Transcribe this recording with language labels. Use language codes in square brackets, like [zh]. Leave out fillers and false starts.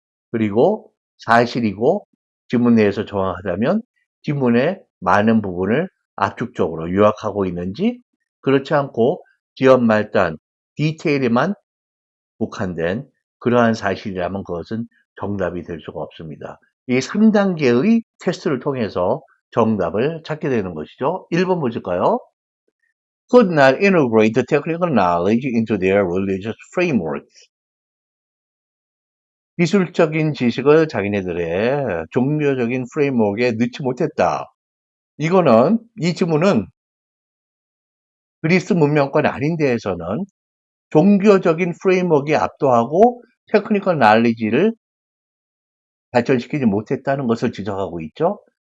[ko] 그리고 사실이고 지문 내에서 정확하다면 지문의 많은 부분을 압축적으로 요약하고 있는지 그렇지 않고 지연 말단, 디테일에만 국한된 그러한 사실이라면 그것은 정답이 될 수가 없습니다. 이 3단계의 테스트를 통해서 정답을 찾게 되는 것이죠. 1번 보실까요? [en] Could not integrate the technical knowledge into their religious frameworks. [ko] 기술적인 지식을 자기네들의 종교적인 프레임워크에 넣지 못했다. 이거는 이 지문은 그리스 문명권 아닌 데에서는 종교적인 프레임워크에 압도하고 테크니컬 날리지를 발전시키지 못했다는 것을 지적하고 있죠.